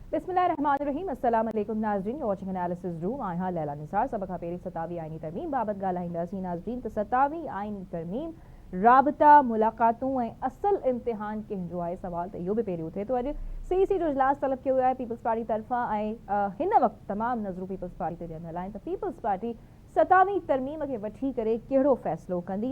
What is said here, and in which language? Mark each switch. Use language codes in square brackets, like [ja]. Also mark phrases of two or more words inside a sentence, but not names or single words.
[ar] بسم الله الرحمن الرحيم السلام عليكم नाज़रीन, [en] you're watching analysis room. [sd] आय हां लैला निसार सबक पेरी सतावी आईनी तरमीम बाबत ॻाल्हाईंदासीं नाज़रीन। त सतावी आईनी तरमीम राबता मुलाक़ातूं ऐं असल इम्तिहान कंहिंजो आहे सवाल त इहो बि पहिरियों थिए थो। अॼु CEC जो इजलास तलब कयो वियो आहे पीपल्स पार्टी तरफ़ां ऐं हिन वक़्तु तमामु नज़रूं पीपल्स पार्टी ते ॾियणु आहिनि त पीपल्स पार्टी सतावी तरमीम खे वठी करे कहिड़ो फ़ैसिलो कंदी।